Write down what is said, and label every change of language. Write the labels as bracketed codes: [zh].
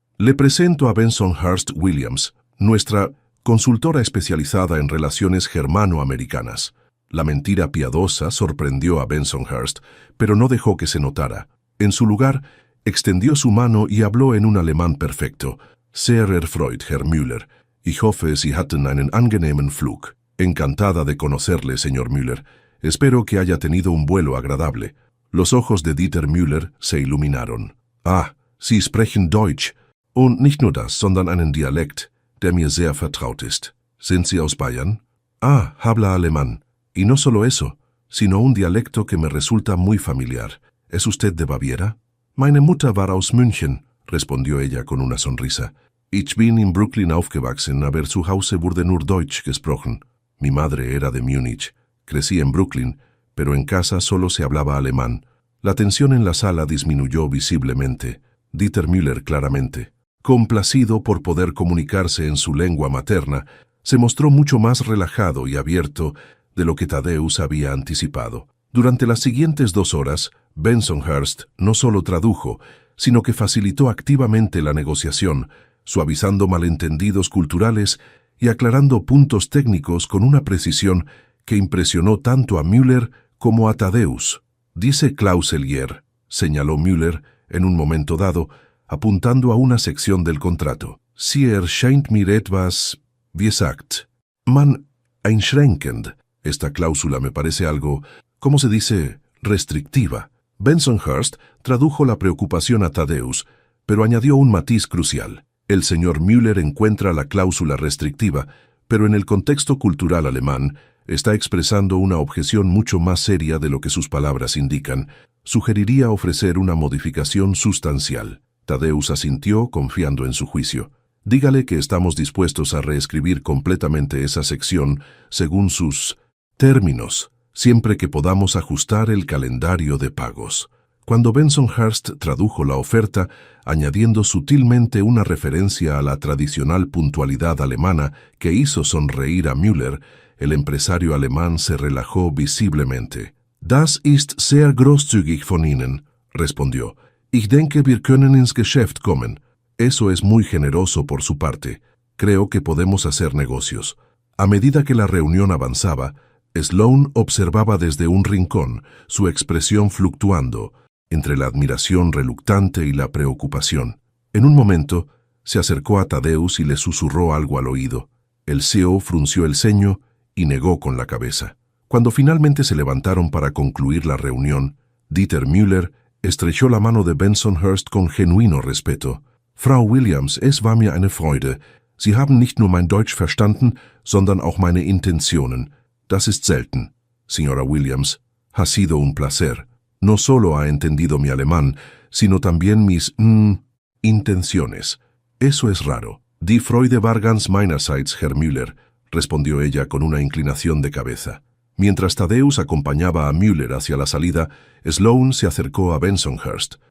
[es] «Le presento a Bensonhurst Williams, nuestra consultora especializada en relaciones germano-americanas». La mentira piadosa sorprendió a Bensonhurst, pero no dejó que se notara. En su lugar, extendió su mano y habló en un alemán perfecto. [de] «Sehr erfreut, Herr Müller. Ich hoffe, Sie hatten einen angenehmen Flug». [es] «Encantada de conocerle, señor Müller. Espero que haya tenido un vuelo agradable». Los ojos de Dieter Müller se iluminaron. [de] «Ah, Sie sprechen Deutsch. Und nicht nur das, sondern einen Dialekt, der mir sehr vertraut ist. Sind Sie aus Bayern?» [es] «Ah, habla alemán. Y no solo eso, sino un dialecto que me resulta muy familiar. ¿Es usted de Baviera?» [de] «Meine Mutter war aus München», [es] respondió ella con una sonrisa. [de] «Ich bin in Brooklyn aufgewachsen, aber zu Hause wurde nur Deutsch gesprochen». [es] Mi madre era de Múnich. Crecí en Brooklyn, pero en casa solo se hablaba alemán. La tensión en la sala disminuyó visiblemente. Dieter Müller claramente, complacido por poder comunicarse en su lengua materna, se mostró mucho más relajado y abierto de lo que Thaddeus había anticipado. Durante las siguientes 2 horas, Bensonhurst no solo tradujo, sino que facilitó activamente la negociación, suavizando malentendidos culturales y aclarando puntos técnicos con una precisión que impresionó tanto a Müller como a Thaddeus. «Dice Clauselier», señaló Müller en un momento dado, apuntando a una sección del contrato. [de] «Sie erscheint mir etwas, wie sagt man, einschränkend». [es] Esta cláusula me parece algo, ¿cómo se dice?, restrictiva. Bensonhurst tradujo la preocupación a Thaddeus, pero añadió un matiz crucial. El señor Müller encuentra la cláusula restrictiva, pero en el contexto cultural alemán está expresando una objeción mucho más seria de lo que sus palabras indican. Sugeriría ofrecer una modificación sustancial. Thaddeus asintió, confiando en su juicio. Dígale que estamos dispuestos a reescribir completamente esa sección según sus términos, siempre que podamos ajustar el calendario de pagos. Cuando Bensonhurst tradujo la oferta, añadiendo sutilmente una referencia a la tradicional puntualidad alemana que hizo sonreír a Müller, el empresario alemán se relajó visiblemente. [de] «Das ist sehr großzügig von Ihnen», respondió. «Ich denke, wir können ins Geschäft kommen». [es] Eso es muy generoso por su parte. Creo que podemos hacer negocios. A medida que la reunión avanzaba, Sloane observaba desde un rincón, su expresión fluctuando, entre la admiración reluctante y la preocupación. En un momento, se acercó a Tadeusz y le susurró algo al oído. El CEO frunció el ceño y negó con la cabeza. Cuando finalmente se levantaron para concluir la reunión, Dieter Müller estrechó la mano de Bensonhurst con genuino respeto. [de] «Frau Williams, es war mir eine Freude. Sie haben nicht nur mein Deutsch verstanden, sondern auch meine Intentionen. Das ist selten. [es] Señora Williams, ha sido un placer. No solo ha entendido mi alemán, sino también mis intenciones. Eso es raro». [de] «Die Freude war ganz meinerseits, Herr Müller», [es] respondió ella con una inclinación de cabeza. Mientras Tadeusz acompañaba a Müller hacia la salida, Sloane se acercó a Bensonhurst.